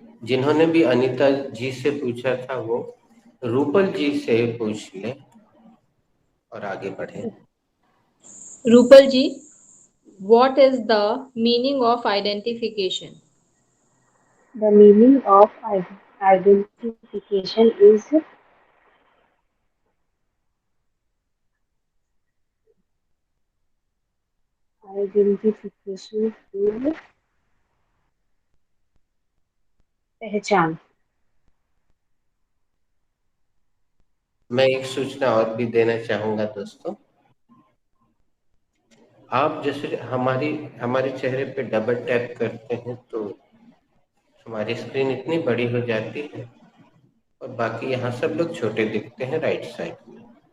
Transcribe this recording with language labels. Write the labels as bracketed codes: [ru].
[hi] जिन्होंने भी अनीता जी से पूछा था वो रूपल जी से पूछ लें और आगे बढ़े। [en] Rupal ji, what is the meaning of identification? The meaning of identification is identification is पहचान। [hi] मैं एक सूचना और भी देना चाहूंगा दोस्तों। आप जैसे हमारे चेहरे पे डबल टैप करते हैं तो हमारी स्क्रीन इतनी बड़ी हो जाती है और बाकी यहाँ सब लोग छोटे दिखते हैं राइट साइड में।